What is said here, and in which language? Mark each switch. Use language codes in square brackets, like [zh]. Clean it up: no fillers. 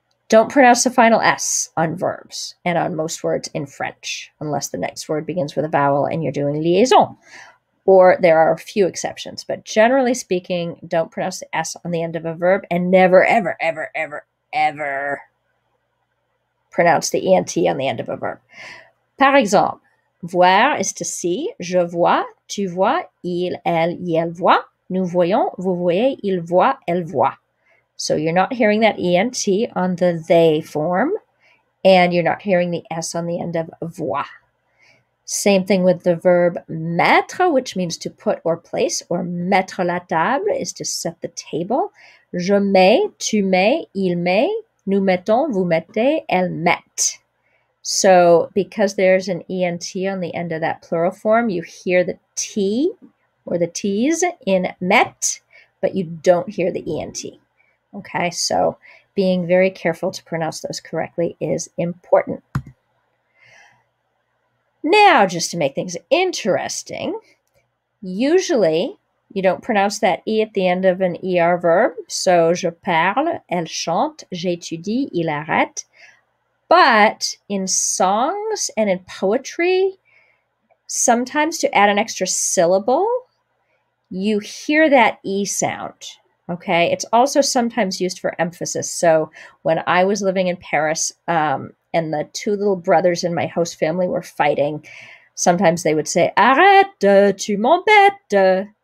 [en] Don't pronounce the final S on verbs and on most words in French, unless the next word begins with a vowel and you're doing liaison. Or there are a few exceptions, but generally speaking, don't pronounce the S on the end of a verb and never, ever, ever, ever, ever pronounce the ENT on the end of a verb. [fr] Par exemple, [en] voir is to see. [fr] Je vois, tu vois, il, elle, elle voit. Nous voyons, vous voyez, il voit, elle voit. [en] So you're not hearing that ENT on the they form, and you're not hearing the S on the end of voir. Same thing with the verb mettre, which means to put or place, or [fr] mettre la table [en] is to set the table. [fr] Je mets, tu mets, il met, nous mettons, vous mettez, elles mettent. [en] So because there's an ENT on the end of that plural form, you hear the T or the T's in met, but you don't hear the ENT. Okay, so being very careful to pronounce those correctly is important. Now, just to make things interesting, usually you don't pronounce that E at the end of an ER verb. [fr] So, je parle, elle chante, j'étudie, il arrête. [en] But in songs and in poetry, sometimes to add an extra syllable, you hear that E sound. Okay, it's also sometimes used for emphasis. So when I was living in Paris and the two little brothers in my host family were fighting, sometimes they would say, [fr] arrête, tu m'embêtes.